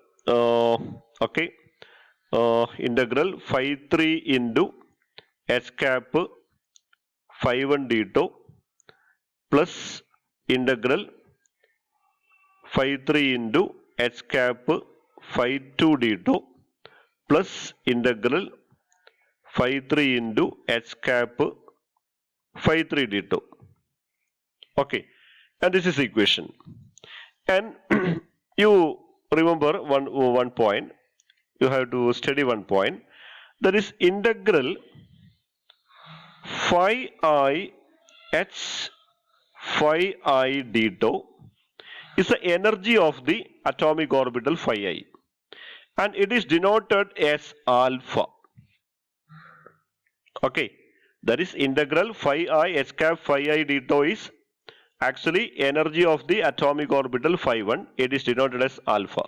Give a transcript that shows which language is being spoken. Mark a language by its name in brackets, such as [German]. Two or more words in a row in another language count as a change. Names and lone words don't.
[English] integral phi 3 into h cap phi 1 d2 plus integral phi 3 into h cap phi 2 d2 plus integral phi 3 into h cap phi 3 d2. Okay, and this is equation. And you remember one point, you have to study one point, that is integral phi I h phi I d2 is the energy of the atomic orbital phi I, and it is denoted as alpha. Okay, that is integral phi I h cap phi I d2 is actually energy of the atomic orbital phi 1, it is denoted as alpha.